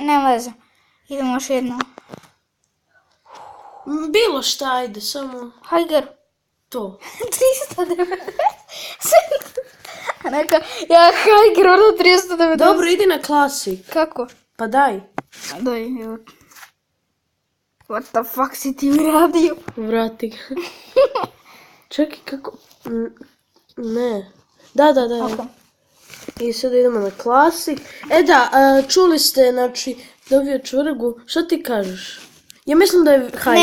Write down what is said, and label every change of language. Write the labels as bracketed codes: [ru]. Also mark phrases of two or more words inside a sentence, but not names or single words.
[hr] Nema veze. Idemo još jedno. Bilo šta, ajde, samo Hajger. to. 390. Neka, ja Hajger, ono 390. Dobro, idi na klasik. Kako? Pa daj. Daj, evo. [en] What the fuck [hr] si ti mi radio? Vrati ga. Čekaj, kako... Ne. Da. Kako? I sad idemo na klasik. Čuli ste, znači, dobio čvrgu. Što ti kažeš? Ja mislim da je Hajger.